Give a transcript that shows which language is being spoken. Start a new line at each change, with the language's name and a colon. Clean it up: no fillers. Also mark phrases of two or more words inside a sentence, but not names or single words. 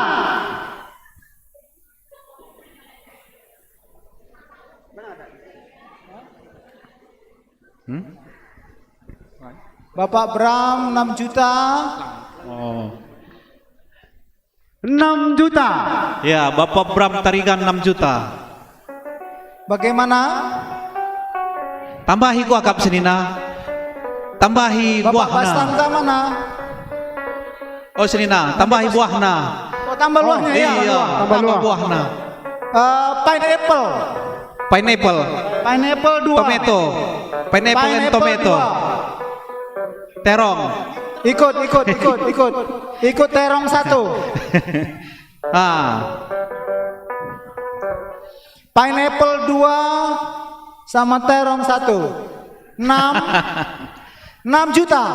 Indonesian: Bapak Bram 6 juta. Oh. 6 juta. Ya, Bapak Bram Tarigan 6 juta. Bagaimana?
Batak Karo: Tambahi ku akap senina. Tambahi Bapak buahna.
Indonesian: Bastangka mana?
Batak Karo: Oh senina, tambahi buahna.
Indonesian: Oh, tambah luahnya ya.
Batak Karo: Iya, tambah buahna.
English: Pineapple. Pineapple. Pineapple 2. Tomato. Pineapple and tomato.
Indonesian: Terong. Ikut terong 1. Pineapple 2 sama terong 1. 6 juta.